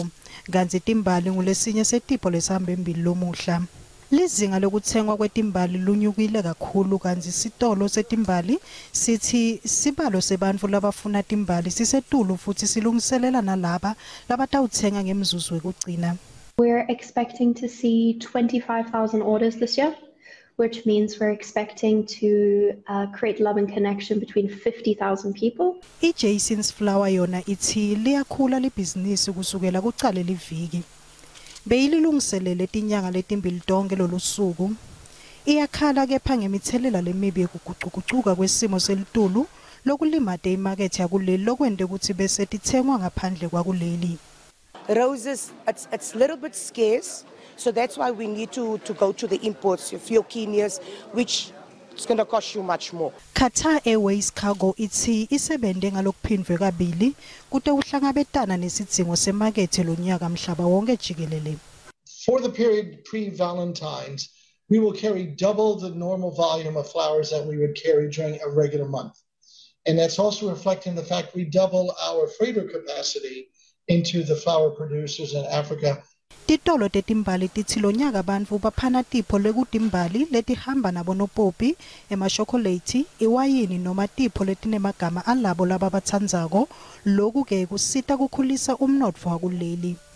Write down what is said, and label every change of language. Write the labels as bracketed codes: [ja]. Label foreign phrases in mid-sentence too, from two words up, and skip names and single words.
[ss] Kanti timbali ngulesinye setipho lesihamba embili lomuhla. Lizinga lokuthengwa kwetimbali lunyukile kakhulu kanti isitolo setimbali sithi sibalo sebantfu labafuna timbali sisetulu futhi silungiselela nalaba labatawuthenga ngemzuzu wekugcina. [en] We're expecting to see 25,000 orders this year, which means we're expecting to create love and connection between 50,000 people. [ss] Jason's Flower yona ithi liyakhula libhizinisi kusukela kucale liviki. Beyilungiselele tinyanga letimbili tonke lolusuku. Iyakhala kepha ngemithelela lemibi yokuguquguquka kwesimo selitulu lokulimate imakethe yakuleli lokwende ukuthi bese tithengwa ngaphandle kwakuleli. [en] Roses, it's a little bit scarce. So that's why we need to go to the imports, your Fiocchinias, which is going to cost you much more. [ss] Qatar Airways Cargo ithi isebende ngalokuphindwe kabili kute uhlangabetana nesidzingo semakethe lonyaka mhlaba wonke jikelele. [en] For the period pre-Valentine's, we will carry double the normal volume of flowers that we would carry during a regular month. And that's also reflecting the fact we double our freighter capacity into the flower producers in Africa. [ss] Titolo tetimbali tithi lonyaka bantfu baphana tipho lekutimbali letihamba nabo nopopi, emashokolate, iwayini noma tipho letinemagama alabo laba batsandzako. Lokhu ke kusita kukhulisa umnotfo wakuleli.